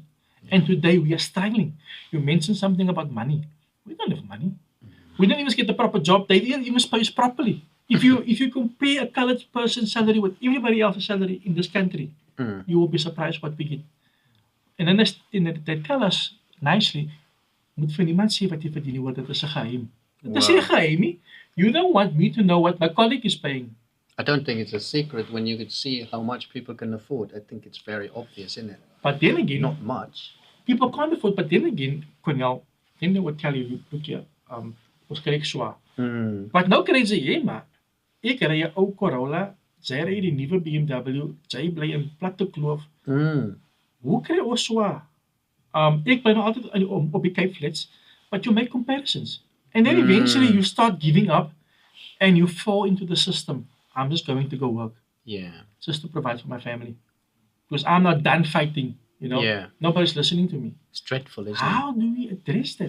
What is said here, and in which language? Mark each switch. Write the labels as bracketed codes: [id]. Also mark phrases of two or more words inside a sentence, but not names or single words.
[en] And today we are struggling. You mentioned something about money. We don't have money. We don't even get the proper job. They didn't even pay us properly. If you compare a colored person's salary with everybody else's salary in this country, you will be surprised what we get. And then they tell us nicely, [af] moet vir niemand sê wat jy verdien nie, want dit is 'n geheim. Dit is nie 'n geheim nie. [en] You don't want me to know what my colleague is paying. I don't think it's a secret when you could see how much people can afford. I think it's very obvious, isn't it? But then again, not much. People can't afford, but then again, Conell, then they would tell you, look here, [af] ons kry swaar. But nou kry jy, maar ek ry 'n ou Corolla, jy ry die nuwe BMW, jy bly in Platte Kloof. Hoe kry ons swaar? Ik ben altijd op die Cape Flats, [en] but you make comparisons. And then eventually you start giving up and you fall into the system. I'm just going to go work Yeah. just to provide for my family. Because I'm not done fighting, Yeah. Nobody's listening to me. It's dreadful, isn't How do we address that?